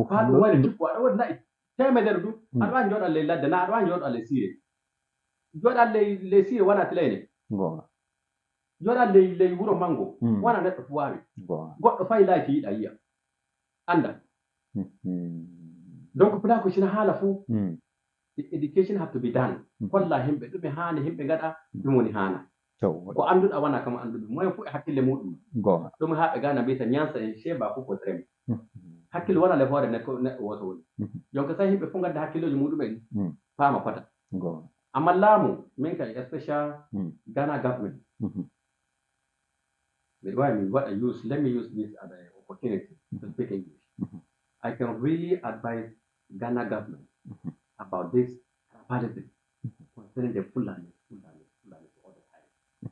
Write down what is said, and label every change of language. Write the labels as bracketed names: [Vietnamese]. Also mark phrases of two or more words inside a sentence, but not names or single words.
[Fula] Fa ɗum wayla jikku aɗa wodi nayi. Temedere du aɗa wawi joɗa ley ladde na aɗa wawi joɗa ley sire. Joɗa ley sire wana tilene. Joɗa ley wuro mango wana neɗɗo fu wawi. Goɗɗo fayi layti yiɗa yiya. Anda. Donc Fulako sina haala fu [English] the education have to be done. [Fula] Holla himɓe ɗume haani himɓe gaɗa ɗum woni haana. Ko annduɗa wana kama annduɗe moyen fu e hakkille muɗum. Ɗum haɓe Gana mbiyata ñansa e sheba fu ko tremi. Hakkille wona le hoore neɗɗo woto woni. Donc sa himɓe fu gadda hakkilleji muɗumen faama fota. Amma laamu min kay [English] especially Ghana government. Let me use this as an opportunity to speak English. I can really advise Ghana government about this tribalism concerning the Fulani all the time.